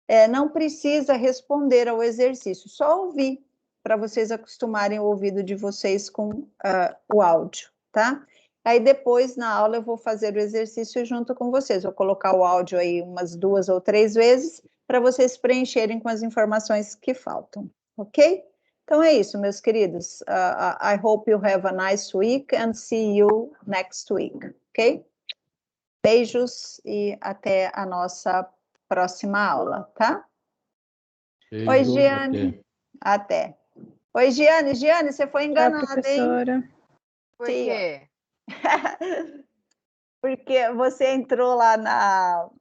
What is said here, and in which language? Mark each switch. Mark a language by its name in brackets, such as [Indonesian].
[Portuguese] Não precisa responder ao exercício, só ouvir, para vocês acostumarem o ouvido de vocês com o áudio, tá? Aí depois, na aula, eu vou fazer o exercício junto com vocês. Vou colocar o áudio aí umas 2 ou 3 vezes, para vocês preencherem com as informações que faltam, ok? Então é isso, meus queridos. [English] I hope you have a nice week and see you next week, ok? [Portuguese] Beijos e até a nossa próxima aula, tá? Beijo, Oi, Giane. Até. Oi, Giane. Giane, você foi enganada, professora. hein? Por quê? Porque você entrou lá na...